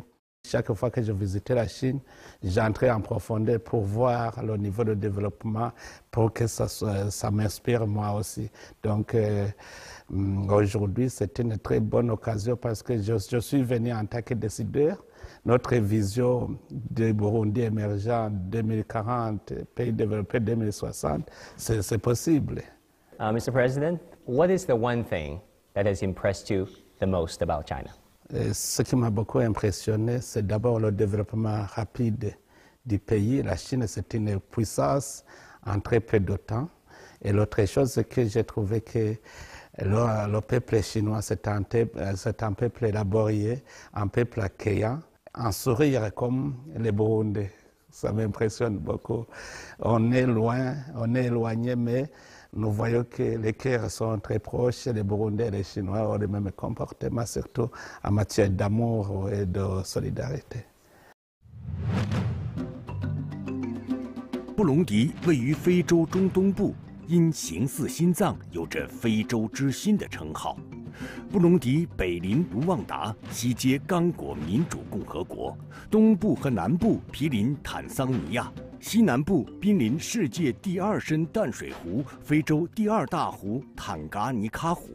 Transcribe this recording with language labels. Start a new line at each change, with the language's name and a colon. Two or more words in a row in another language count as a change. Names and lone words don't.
French: Chaque fois que je visitais la Chine, j'entrais en profondeur pour voir le niveau de développement, pour que ça m'inspire moi aussi. Donc aujourd'hui, c'est une très bonne occasion parce que je suis venu en tant que décideur. Notre vision de Burundi émergent 2040, pays développé 2060, c'est possible.
English: Mr. President, what is the one thing that has impressed you the most about China?
French: Ce qui m'a beaucoup impressionné, c'est d'abord le développement rapide du pays. La Chine, c'est une puissance en très peu de temps. Et l'autre chose, c'est que j'ai trouvé que le peuple chinois, c'est un peuple laborieux, un peuple accueillant, un sourire comme les Burundais. Ça m'impressionne beaucoup. On est loin, on est éloigné, mais nous voyons que les cœurs sont très proches. Les Burundais et les Chinois ont le même comportement, surtout en matière d'amour et de solidarité.
Chinese: 布隆迪位于非洲中东部，因形似心脏，有着“非洲之心”的称号。布隆迪北临卢旺达，西接刚果民主共和国，东部和南部毗邻坦桑尼亚，西南部濒临世界第2深淡水湖——非洲第2大湖坦噶尼卡湖。